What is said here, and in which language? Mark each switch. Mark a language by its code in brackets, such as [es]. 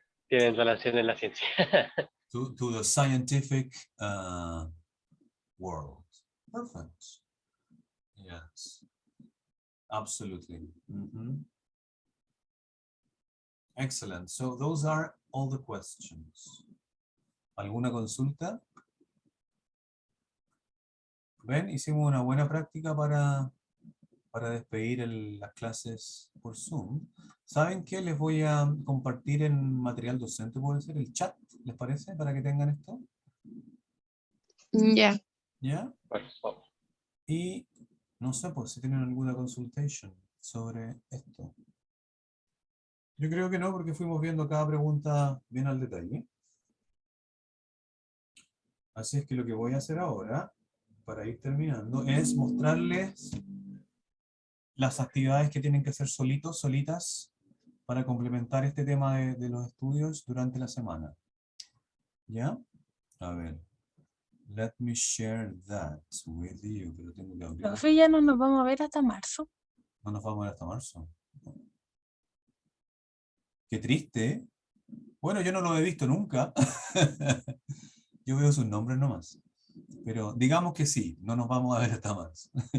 [es] Tienen relación en la ciencia. [en] To the scientific world. Perfect. Yes. Absolutely. Mm-hmm. Excellent. So those are all the questions. [es] ¿Alguna consulta? Ven, hicimos una buena práctica para despedir las clases por Zoom. ¿Saben qué? Les voy a compartir en material docente, puede ser el chat, ¿les parece? Para que tengan esto. Ya. ¿Ya? Por favor. Y no sé, pues si tienen alguna consultation sobre esto. Yo creo que no, porque fuimos viendo cada pregunta bien al detalle. Así es que lo que voy a hacer ahora, para ir terminando, es mostrarles las actividades que tienen que hacer solitos, solitas, para complementar este tema de los estudios durante la semana. ¿Ya? A ver. [en] Let me share that with you. [es] Pero tengo que abrir. Profe, ya no nos vamos a ver hasta marzo. No nos vamos a ver hasta marzo. Qué triste. Bueno, yo no lo he visto nunca. Yo veo sus nombres nomás. Pero digamos que sí, no nos vamos a ver hasta marzo.